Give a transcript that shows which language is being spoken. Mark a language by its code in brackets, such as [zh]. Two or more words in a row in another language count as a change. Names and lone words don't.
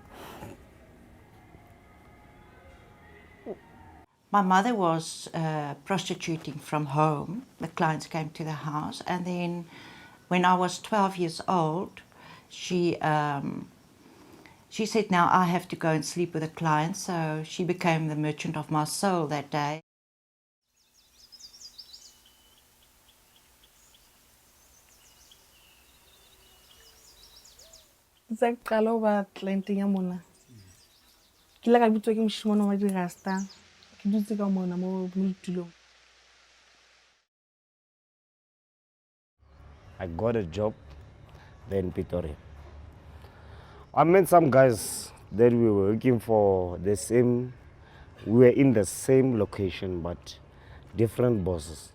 [en] My mother was prostituting from home. The clients came to the house, and then when I was 12 years old, she said, "Now I have to go and sleep with a client." So she became the merchant of my soul that day. [st] Tsa qala ho ba clienteng ya mona ke ile ka bitswa ke moshimane wa dirasta ke dutse ka mona mo ditulong. [en] I got a job there in Pretoria. I met some guys that we were working for the same, we were in the same location but different bosses.